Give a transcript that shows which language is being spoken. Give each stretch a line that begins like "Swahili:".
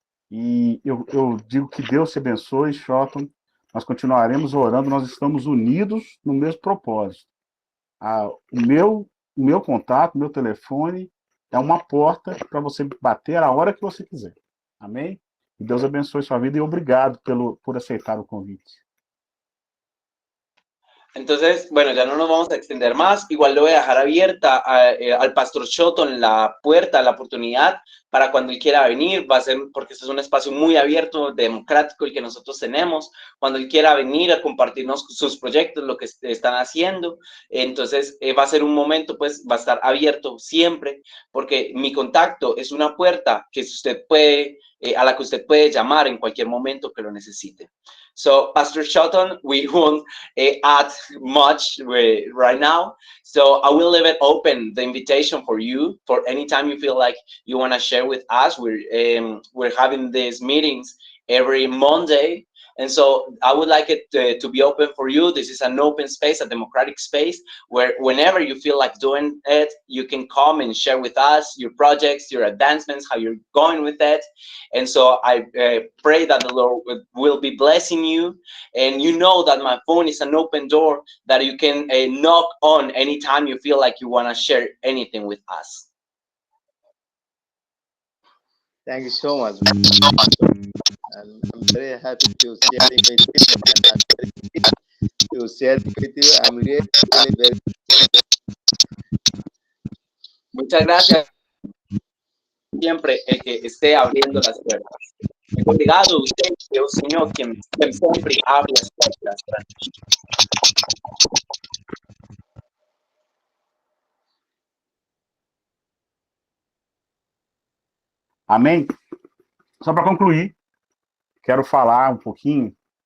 Portuguese: E eu digo que Deus te abençoe, Shotton. Nós continuaremos orando, nós estamos unidos no mesmo propósito. O meu contato, o meu telefone é uma porta para você bater a hora que você quiser. Amém? E Deus abençoe sua vida e obrigado por aceitar o convite.
Spanish: Entonces, bueno, ya no nos vamos a extender más. Igual le voy a dejar abierta al Pastor Shotton la puerta, la oportunidad para cuando él quiera venir. Va a ser, porque este es un espacio muy abierto, democrático, el que nosotros tenemos. Cuando él quiera venir a compartirnos sus proyectos, lo que están haciendo. Entonces, va a ser un momento, pues, va a estar abierto siempre, porque mi contacto es una puerta que usted puede, a la que usted puede llamar en cualquier momento que lo necesite.
English: So, Pastor Shotton, we won't add much right now. So I will leave it open, the invitation for you, for any time you feel like you want to share with us. We're having these meetings every Monday. And so I would like it to be open for you. This is an open space, a democratic space, where whenever you feel like doing it, you can come and share with us your projects, your advancements, how you're going with it. And so I pray that the Lord will be blessing you. And you know that my phone is an open door that you can knock on anytime you feel like you want to share anything with us. Thank you so much. And I'm very happy to share it with you. And I'm very happy to share it with you. I'm really very.
Spanish: Muchas gracias. Siempre el que esté abriendo las puertas.
Portuguese: Obrigado, usted, é o Senhor quem sempre abre as portas para nós. Amém? Só para concluir, quero falar um pouquinho